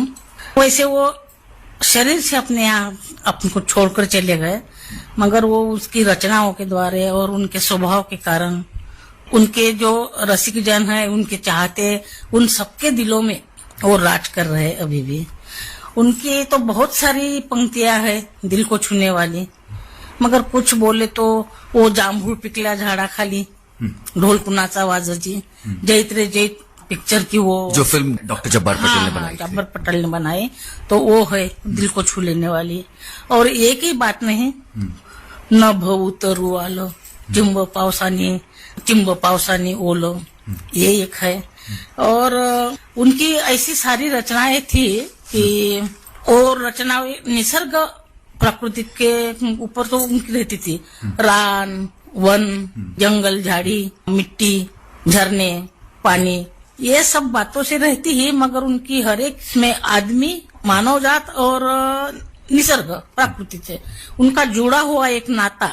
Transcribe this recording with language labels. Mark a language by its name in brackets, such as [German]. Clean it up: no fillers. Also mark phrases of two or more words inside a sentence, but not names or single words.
[Hindi] वैसे वो शरीर से अपने को छोड़कर चले गए, मगर वो उसकी रचनाओं के द्वारा और उनके स्वभाव के कारण उनके जो रसिक जन है, उनके चाहते, उन सबके दिलों में वो राज कर रहे अभी भी। उनकी तो बहुत सारी पंक्तियां हैं दिल को छूने वाली, मगर कुछ बोले तो वो जांभूळ पिकल्या झाडा खाली, ढोल कुणाचा वाजाची, जैत रे जैत पिक्चर की वो जो फिल्म डॉक्टर जब्बार पटेल ने बनाई, जब्बार पटेल ने बनाई, तो वो है दिल को छू लेने वाली। और एक ही बात नहीं, [Marathi] न भऊ तरु आलं, चिंब पावसानी ओलं, [Hindi] ये एक है। और उनकी ऐसी सारी रचनाएं थी कि और रचनाएं निसर्ग प्रकृति के ऊपर तो उनकी रहती थी। रान, वन, जंगल, झाड़ी, मिट्टी, झरने, पानी, ये सब बातों से रहती ही, मगर उनकी हर एक में आदमी, मानव जात और निसर्ग प्रकृति से उनका जुड़ा हुआ एक नाता।